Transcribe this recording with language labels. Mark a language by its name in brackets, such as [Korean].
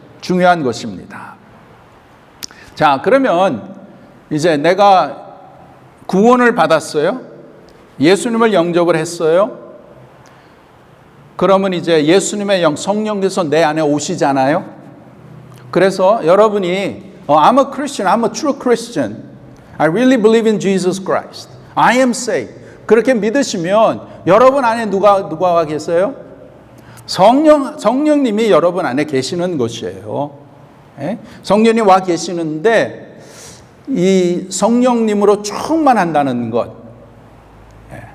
[Korean] 중요한 것입니다. 자, 그러면 이제 내가 구원을 받았어요. 예수님을 영접을 했어요. 그러면 이제 예수님의 성령께서 내 안에 오시잖아요. 그래서 여러분이 [English] I'm a Christian, I'm a true Christian. I really believe in Jesus Christ. I am saved. [Korean] 그렇게 믿으시면 여러분 안에 누가 계세요? 성령님이 여러분 안에 계시는 것이에요. 예? 성령이 와 계시는데 이 성령님으로 충만한다는 것. 예.